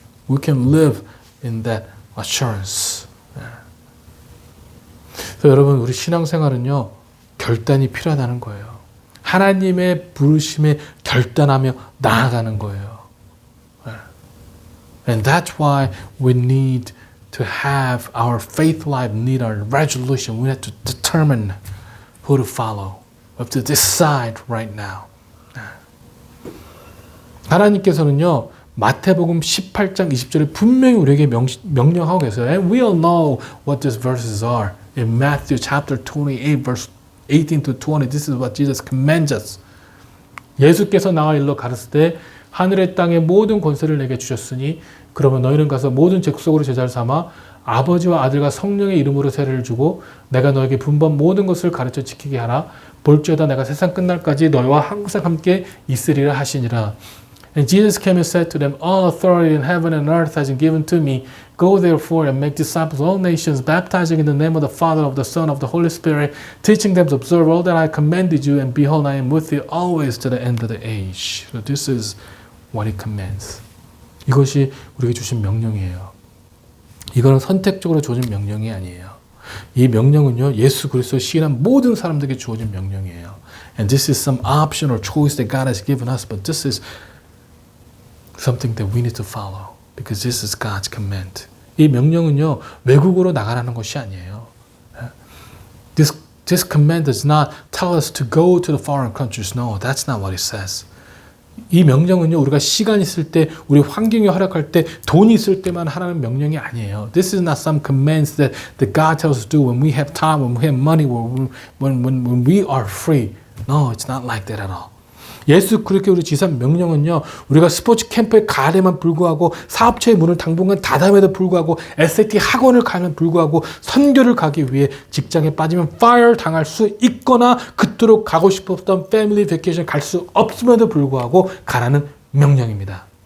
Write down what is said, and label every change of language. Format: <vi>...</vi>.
<en>We can live in that assurance.</en> <ko>그래서 여러분, 우리 신앙생활은요, 결단이 필요하다는 거예요. 하나님의 부르심에 결단하며 나아가는 거예요.</ko> <en>And that's why we need to have our faith life, need our resolution. We have to determine who to follow. We have to decide right now.</en> <ko>하나님께서는요, 마태복음 18장 20절에 분명히 우리에게 명령하고 계세요.</ko> <en>And we all know what these verses are. In Matthew chapter 28 verse 18 to 20, this is what Jesus commands us.</en> <ko>예수께서 나와 일러 가르칠 때 하늘의 땅의 모든 권세를 내게 주셨으니 그러면 너희는 가서 모든 족속으로 제자를 삼아 아버지와 아들과 성령의 이름으로 세례를 주고 내가 너에게 분번 모든 것을 가르쳐 지키게 하라. 볼지어다 내가 세상 끝날까지 너희와 항상 함께 있으리라 하시니라.</ko> <en>And Jesus came and said to them, All authority in heaven and earth has been given to me. Go therefore and make disciples of all nations, baptizing in the name of the Father, of the Son, of the Holy Spirit, teaching them to observe all that I commanded you, and behold, I am with you always to the end of the age. So this is what he commands.</en> <ko>이것이 우리에게 주신 명령이에요. 이거는 선택적으로 주어진 명령이 아니에요. 이 명령은요, 예수 그리스도 시인한 모든 사람들에게 주어진 명령이에요.</ko> <en>And this is some option or choice that God has given us, but this is something that we need to follow because this is God's command.</en> <ko>이 명령은요, 외국으로 나가라는 것이 아니에요.</ko> <en>This command does not tell us to go to the foreign countries. No, that's not what it says.</en> <ko>이 명령은요, 우리가 시간 있을 때, 우리 환경이 허락할 때, 돈이 있을 때만 하라는 명령이 아니에요.</ko> <en>This is not some commands that God tells us to do when we have time, when we have money, when we are free. No, it's not like that at all.</en> <ko>예수 그렇게 우리 지상 명령은요, 우리가 스포츠 캠프에 가려면 불구하고, 사업체의 문을 당분간 닫아에도 불구하고, SAT 학원을 가면 불구하고, 선교를 가기 위해 직장에 빠지면 fire 당할 수 있거나, 그토록 가고 싶었던 패밀리 베케이션 갈 수 없음에도 불구하고 가라는 명령입니다.</ko>